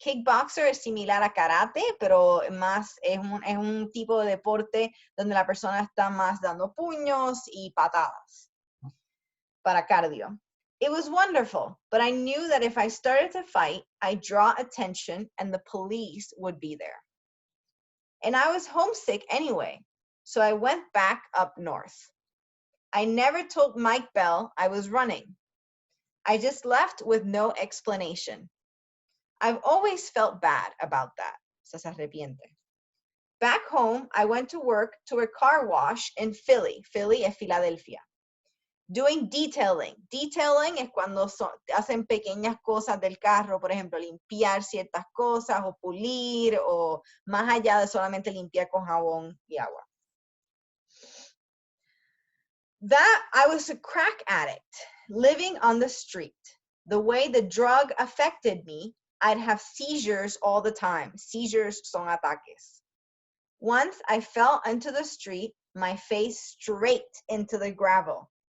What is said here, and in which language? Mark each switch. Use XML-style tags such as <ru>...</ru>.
<es>Kickboxer es similar a karate, pero más es un tipo de deporte donde la persona está más dando puños y patadas para cardio.</es> <en>It was wonderful, but I knew that if I started to fight, I'd draw attention and the police would be there. And I was homesick anyway, so I went back up north. I never told Mike Bell I was running. I just left with no explanation. I've always felt bad about that.</en> <es>Se arrepiente.</es> <en>Back home, I went to work to a car wash in Philly.</en> <es>Philly es Filadelfia.</es> <en>Doing detailing.</en> <es>Detailing es cuando hacen pequeñas cosas del carro, por ejemplo, limpiar ciertas cosas o pulir o más allá de solamente limpiar con jabón y agua.</es> <en>That I was a crack addict living on the street. The way the drug affected me, I'd have seizures all the time.</en> <es>Seizures son ataques.</es> <en>Once I fell into the street, my face straight into the gravel.</en>